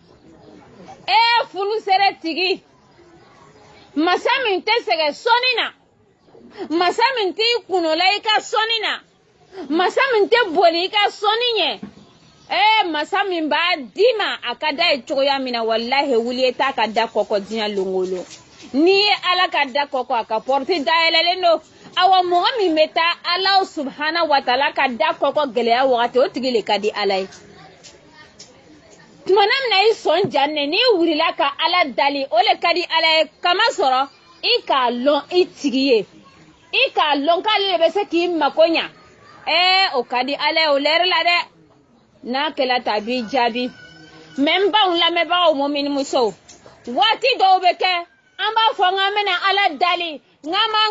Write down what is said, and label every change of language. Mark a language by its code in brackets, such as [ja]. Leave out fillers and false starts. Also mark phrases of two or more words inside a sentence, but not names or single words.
[bm] fulusɛrɛ tigi masa min tɛ sɛgɛn sɔnni na masa min t'i kunola i ka sɔnni na masa min tɛ boli i ka sɔnni ɲɛ masa min b'a di ma a ka da ye cogoya min na wallahi wuli i t'a ka da kɔkɔ diɲɛ longolo n'i ye Ala ka da kɔkɔ a ka porte dayɛlɛlen don awa mɔgɔ min bɛ taa Ala [ar] سبحانه وتعالى [bm] ka da kɔkɔ gɛlɛya wagati o tigi le ka di Ala ye tumana min na i sɔn janne n'i wulila ka Ala dali o le ka di Ala ye kama sɔrɔ i k'a lɔn i tigi ye i k'a lɔn k'ale de bɛ se k'i mako ɲa o ka di Ala ye o lɛri la dɛ n'a kɛla ta b'i jaabi mais n baw lamɛnbagaw muminimusow waati dɔw bɛ kɛ an b'a fɔ k'an bɛna Ala dali n'an b'an